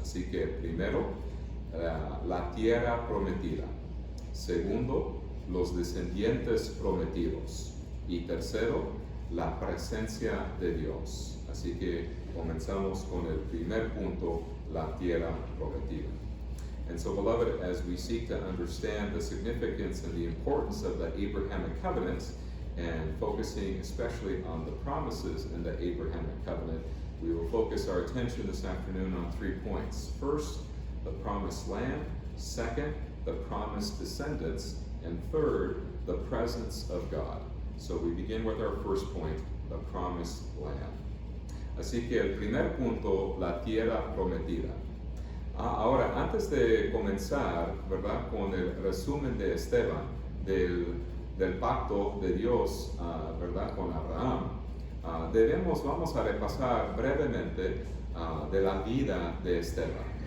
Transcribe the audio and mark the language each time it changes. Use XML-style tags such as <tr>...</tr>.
<es>Así que primero, la tierra prometida. Segundo, los descendientes prometidos. Y tercero, la presencia de Dios. Así que comenzamos con el primer punto, la tierra prometida.</es> <en>And so, beloved, as we seek to understand the significance and the importance of the Abrahamic covenant, and focusing especially on the promises in the Abrahamic covenant, we will focus our attention this afternoon on 3 points. First, the promised land. Second, the promised descendants. And third, the presence of God. So we begin with our first point, the promised land.</en> <es>Así que el primer punto, la tierra prometida. Ahora, antes de comenzar, ¿verdad?, con el resumen de Esteban, del pacto de Dios, ¿verdad?, con Abraham, vamos a repasar brevemente de la vida de Esteban.</es>